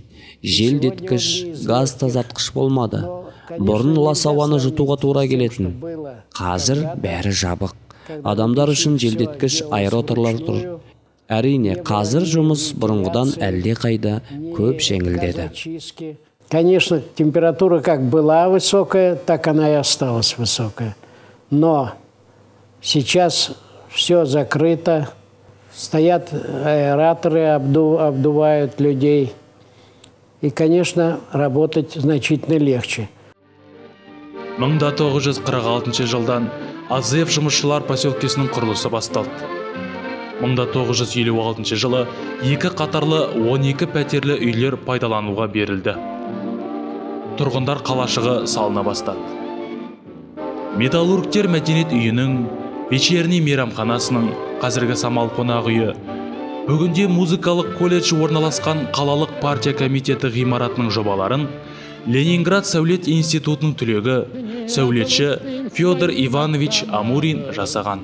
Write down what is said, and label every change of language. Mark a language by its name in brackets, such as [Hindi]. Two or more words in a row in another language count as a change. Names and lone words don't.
[Kazakh] Желдеткіш, газ тазартқыш болмады. Бұрын лас ауаны жұтуға тура келетін. Қазір бәрі жабық. Адамдар үшін желдеткіш аэроторлар тұр. Әрине, қазір жұмыс бұрынғыдан әлде қайда көп жеңілдеді. [Russian] Конечно, температура как была высокая, так она и осталась высокая. Но сейчас все закрыто. Стоят аэраторы, обдувают людей. И, конечно, работать значительно легче. [Kazakh] 1946 жылдан АЗФ жұмысшылар поселкесінің құрылысы басталды. 1956 жылы 2 қатарлы 12 пәтерлі үйлер пайдалануға берілді. Тұрғындар қалашығы салына бастады. Металлургтер мәдениет үйінің, вечерний мейрамханасының, қазіргі самал қонақ үйі, бүгінде музыкалық колледж орналасқан қалалық партия комитеті ғимаратының жобаларын Ленинград сәулет институтының түлегі сәулетші Федор Иванович Амурин жасаған.